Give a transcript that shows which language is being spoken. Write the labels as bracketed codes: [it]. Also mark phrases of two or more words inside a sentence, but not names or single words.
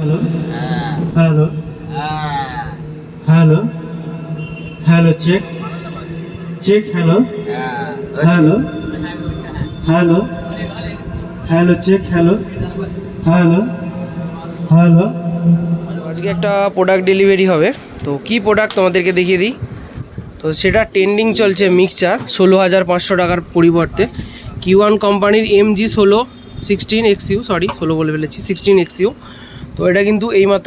[bn] हेलो हेलो हेलो चेक चेक हेलो हेलो हेलो हेलो चेक हेलो हेलो हेलो আজকে একটা প্রোডাক্ট ডেলিভারি হবে তো কি প্রোডাক্ট তোমাদেরকে দেখিয়ে দিই তো সেটা ট্রেন্ডিং চলছে মিক্সচার 16,500 টাকার পরিবর্তে Q1 কোম্পানির MG16XU সরি 16 বলে ফেলেছি 16XU তো এটা কিন্তু এইমাত্র